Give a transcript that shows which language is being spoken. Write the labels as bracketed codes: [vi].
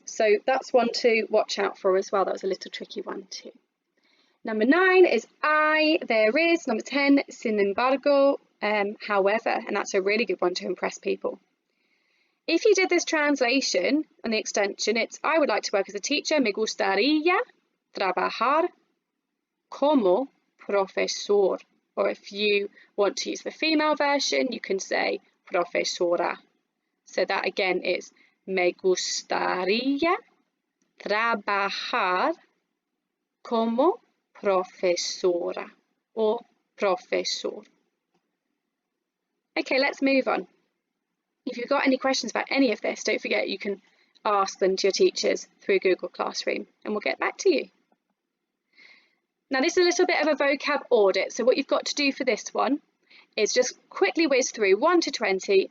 [en] So that's one to watch out for as well. That was a little tricky one too. Number 9 is I, there is. Number 10, sin embargo, however, and that's a really good one to impress people. If you did this translation and the extension, it's I would like to work as a teacher. [es] Me gustaría trabajar como profesor. [en] Or if you want to use the female version, you can say profesora. So that again is me gustaría trabajar como profesora or profesor. Okay, let's move on. If you've got any questions about any of this, don't forget you can ask them to your teachers through Google Classroom and we'll get back to you. Now this is a little bit of a vocab audit, so what you've got to do for this one is just quickly whiz through 1 to 20.